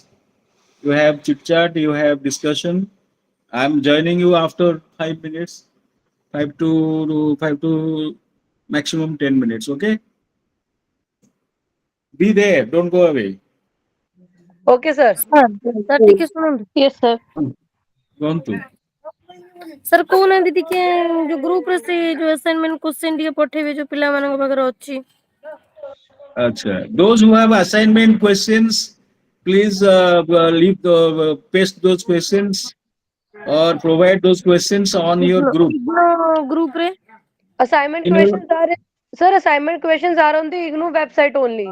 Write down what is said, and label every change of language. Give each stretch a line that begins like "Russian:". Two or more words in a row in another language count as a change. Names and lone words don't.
English: You have chit chat. You have discussion. I'm joining you after 5 minutes, 5 to maximum 10 minutes. Okay, be there. Don't go away. Okay, sir.
Odia: Sir, sir ଟିକେ ଶୁଣନ୍ତୁ।
English: Yes, sir. Gone to.
Odia: Sir କହୁନାହାନ୍ତି ଟିକେ ଯୋଉ ଗ୍ରୁପ ରେ ସେ ଯୋଉ
English: assignment question
Odia: ଟିକେ ପଠେଇବେ ଯୋଉ ପିଲାମାନଙ୍କ ପାଖରେ ଅଛି। Acha.
English: Those who have assignment questions, please leave paste those questions or provide those questions on your group.
Odia: IGNOU group ରେ
English: Assignment In your, questions are sir, assignment questions are on the IGNOU website only.